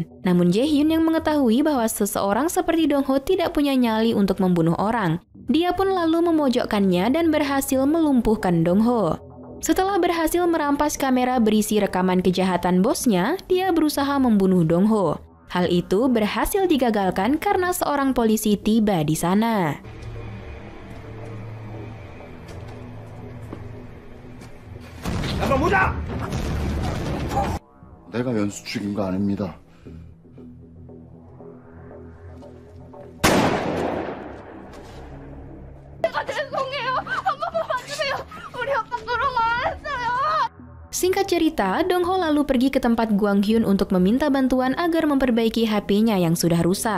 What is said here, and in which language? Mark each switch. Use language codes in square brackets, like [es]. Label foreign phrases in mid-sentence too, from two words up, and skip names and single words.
[id] Namun Jae Hyun yang mengetahui bahwa seseorang seperti Dong Ho tidak punya nyali untuk membunuh orang. Dia pun lalu memojokkannya dan berhasil melumpuhkan Dong Ho. Setelah berhasil merampas kamera berisi rekaman kejahatan bosnya, dia berusaha membunuh Dong Ho. Hal itu berhasil digagalkan karena seorang polisi tiba di sana. [ko] 내가 연수 죽인 거 아닙니다. [id] Singkat cerita, Dong Ho lalu pergi ke tempat Gwang Hyun untuk meminta bantuan agar memperbaiki HP-nya yang sudah rusak.